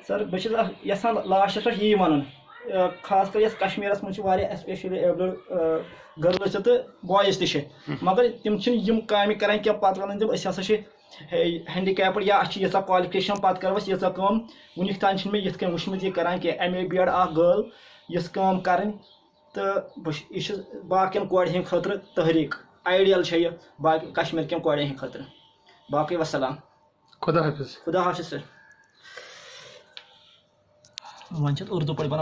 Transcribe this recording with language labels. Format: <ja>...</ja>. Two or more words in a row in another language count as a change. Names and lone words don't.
<ks>سر بہٕ چھُس یژھان لاسٹس پٮ۪ٹھ یی وَنُن خاص کر یتھ کشمیٖرس منٛز چھِ واریاہ</ks> <en>especially abled</en> <ks>گٔرلٕز تہِ تہٕ بویِز تہِ چھِ مگر تِم چھِنہٕ یِم کامہِ کران کینٛہہ پتہٕ ونان تِم أسۍ ہسا چھِ ہینڈِکیپٕڈ یا اَسہِ چھِ ییٖژاہ کالفِکیشن پتہٕ کرو أسۍ ییٖژاہ کٲم وُنیُک تام چھِنہٕ مےٚ یِتھ کٔنۍ وٕچھمُت یہِ کران کینٛہہ</ks> <en>MA BEd</en> <ks>اکھ گٔرل یِژھ کٲم کرٕنۍ تہٕ یہِ چھِ باقین کورِ ہٕنٛدِ خٲطرٕ تحریٖک آیڈیل چھےٚ یہِ باقٕے کشمیٖر کٮ۪ن کورٮ۪ن ہٕنٛدِ خٲطرٕ. باقٕے وسلام. خدا حافظ. خدا حافظ سر. وۄنۍ چھِ اردو پٲٹھۍ بناوان</ks>